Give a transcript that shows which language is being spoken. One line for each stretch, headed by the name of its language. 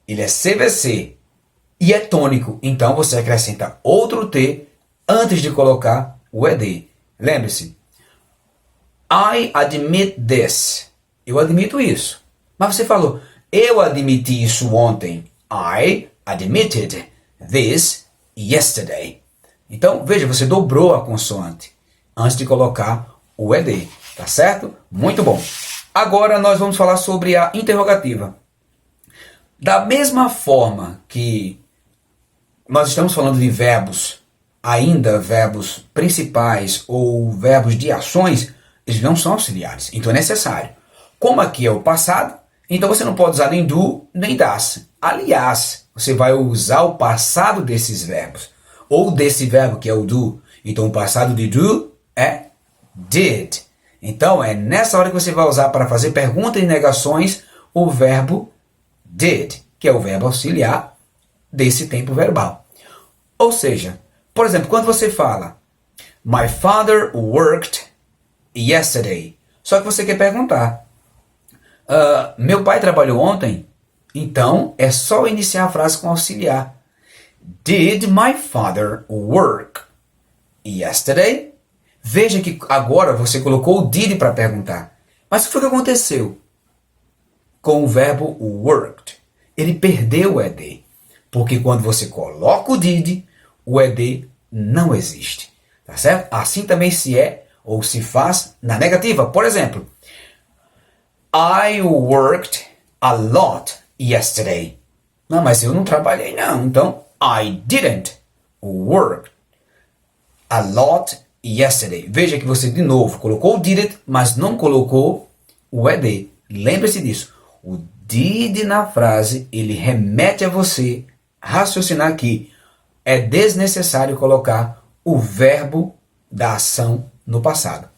Portuguese: ele é CVC e é tônico. Então você acrescenta outro T antes de colocar o ED. Lembre-se,
English: I admit this.
Portuguese: Eu admito isso. Mas você falou, eu admiti isso ontem.
English: I admitted this yesterday.
Portuguese: Então, veja, você dobrou a consoante antes de colocar o ED. Tá certo? Muito bom. Agora nós vamos falar sobre a interrogativa. Da mesma forma que nós estamos falando de verbos, ainda verbos principais ou verbos de ações, eles não são auxiliares, então é necessário. Como aqui é o passado, então você não pode usar nem do, nem das. Aliás, você vai usar o passado desses verbos, ou desse verbo que é o do. Então o passado de do é did. Então é nessa hora que você vai usar para fazer perguntas e negações o verbo did, que é o verbo auxiliar desse tempo verbal. Ou seja, por exemplo, quando você fala
English: My father worked yesterday,
Portuguese: só que você quer perguntar meu pai trabalhou ontem? Então é só iniciar a frase com auxiliar.
English: Did my father work yesterday?
Portuguese: Veja que agora você colocou o did para perguntar. Mas o que foi que aconteceu com o verbo worked? Ele perdeu o ED. Porque quando você coloca o did, o ED não existe. Tá certo? Assim também se é ou se faz na negativa. Por exemplo,
English: I worked a lot yesterday.
Portuguese: Não, mas eu não trabalhei não.
English: Então, I didn't work a lot yesterday.
Portuguese: Veja que você de novo colocou o didn't, mas não colocou o ED. Lembre-se disso. O did na frase, ele remete a você raciocinar que é desnecessário colocar o verbo da ação no passado.